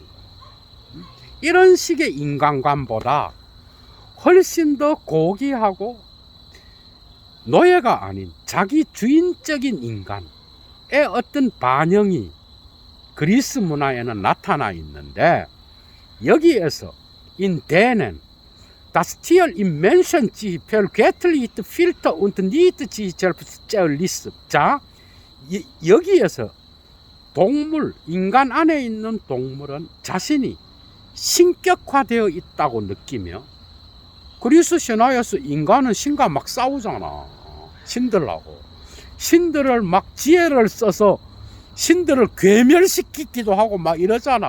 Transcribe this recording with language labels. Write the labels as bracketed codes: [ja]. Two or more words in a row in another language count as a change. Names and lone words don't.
[ko] 이런 식의 인간관보다 훨씬 더 고귀하고 노예가 아닌 자기 주인적인 인간의 어떤 반영이 그리스 문화에는 나타나 있는데, 여기에서 [de] in denen das Tier im Menschen sich vergöttlicht fühlt und nicht sich selbst zerriss. [ko] 자, 여기에서 동물, 인간 안에 있는 동물은 자신이 신격화되어 있다고 느끼며, 그리스 신화에서 인간은 신과 막 싸우잖아. 신들하고. 신들을 막 지혜를 써서 신들을 괴멸시키기도 하고 막 이러잖아.